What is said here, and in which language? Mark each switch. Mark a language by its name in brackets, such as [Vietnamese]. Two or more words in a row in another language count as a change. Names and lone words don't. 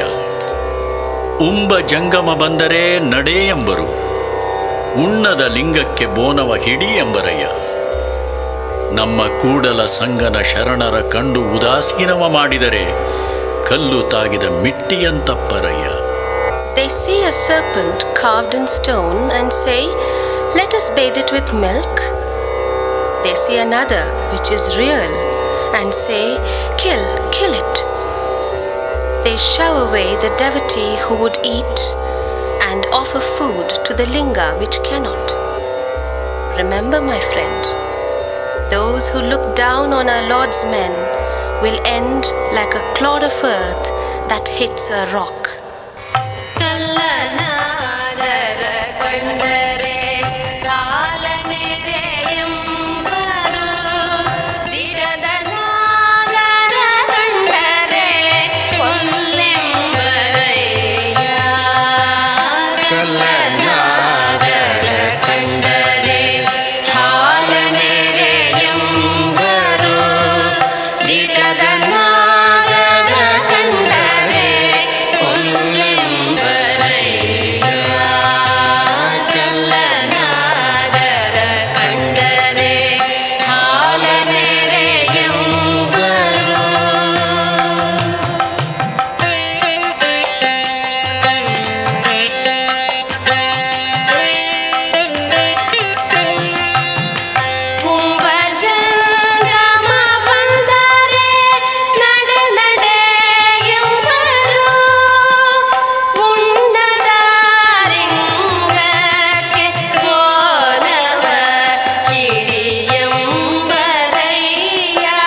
[Kannada] ಉಂಬ ಜಂಗಮ ಬಂದರೆ ನಡೆ ಎಂಬರು, ಉಣ್ಣದ ಲಿಂಗಕ್ಕೆ ಬೋನವ ಹಿಡಿ ಎಂಬರಯ್ಯ. ನಮ್ಮ ಕೂಡಲ ಸಂಗನ ಶರಣರ ಕಂಡು ಉದಾಸೀನವ ಮಾಡಿದರೆ ಕಲ್ಲು ತಾಗಿದ ಮಿಟ್ಟಿಯಂತಪ್ಪರಯ್ಯ. [English] They see a serpent carved in stone and say, "Let us bathe it with milk." They see another which is real and say, Kill it." They shove away the devotee who would eat and offer food to the linga which cannot. Remember, my friend, those who look down on our Lord's men will end like a clod of earth that hits a rock. [Kannada] ಕಲ್ಲ ನಾಗರ ಕಂಡರೆ ಹಾಲನೆರೆ ಎಂಬರು ದಿಟದ ನಾಗರ ಕಂಡರೆ ಕೊಲ್ಲೆಂಬರಯ್ಯ. ಕಲ್ಲ ನಾಗರ ಕಂಡರೆ ಹಾಲನೆರೆ ಎಂಬರು ದಿಟದ ನಾಗರ ಕಂಡರೆ ಕೊಲ್ಲೆಂಬರಯ್ಯ. ಕಲ್ಲ ನಾಗರ ಕಂಡರೆ ಹಾಲನೆರೆ ಎಂಬರು. ಕುಂಭಜಂಗಮ ಬಂದರೆ ನಡೆ ಎಂಬರು, ಉಣ್ಣದ ಲಿಂಗಕ್ಕೆ ಬೋನವ ಹಿಡಿ ಎಂಬರಯ್ಯ.